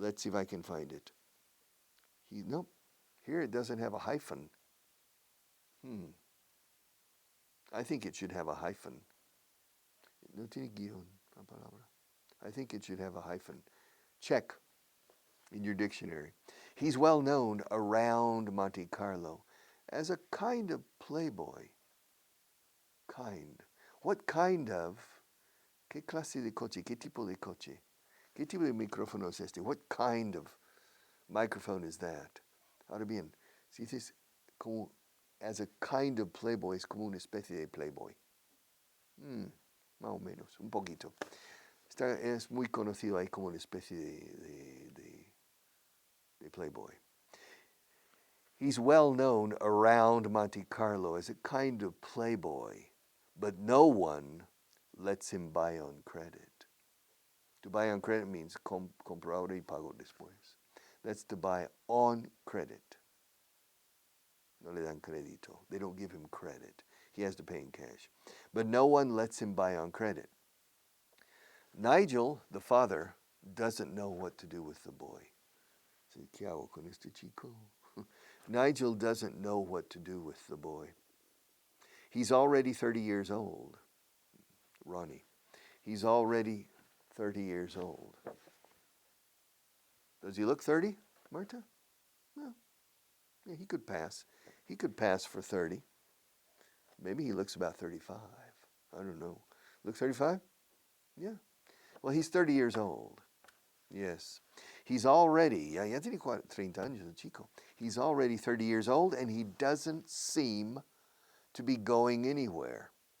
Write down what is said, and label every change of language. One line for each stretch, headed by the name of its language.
English: No, here it doesn't have a hyphen. I think it should have a hyphen.
Spanish: No tiene guión la palabra.
English: I think it should have a hyphen. Check in your dictionary. He's well known around Monte Carlo as a kind of playboy. Kind. What kind of?
Spanish: ¿Qué clase de coche? ¿Qué tipo de coche? ¿Qué tipo de micrófono es este?
English: What kind of microphone is that?
Spanish: Ahora bien, si dices como
English: as a kind of playboy,
Spanish: es como una especie de playboy. Más o menos, un poquito. Es muy conocido ahí como una especie de playboy.
English: He's well known around Monte Carlo as a kind of playboy, but no one lets him buy on credit. To buy on credit means
Spanish: compro ahora y pago después.
English: That's to buy on credit.
Spanish: No le dan crédito.
English: They don't give him credit. He has to pay in cash. But no one lets him buy on credit. Nigel, the father, doesn't know what to do with the boy.
Spanish: ¿Qué hago con este chico?
English: Nigel doesn't know what to do with the boy. He's already 30 years old. Ronnie. He's already 30 years old. Does he look 30, Marta? No. Yeah, he could pass. He could pass for 30. Maybe he looks about 35. I don't know. Look 35? Yeah. Well, he's 30 years old. Yes. He's already,
Spanish: ya tiene 30 años el chico.
English: He's already 30 years old and he doesn't seem to be going anywhere.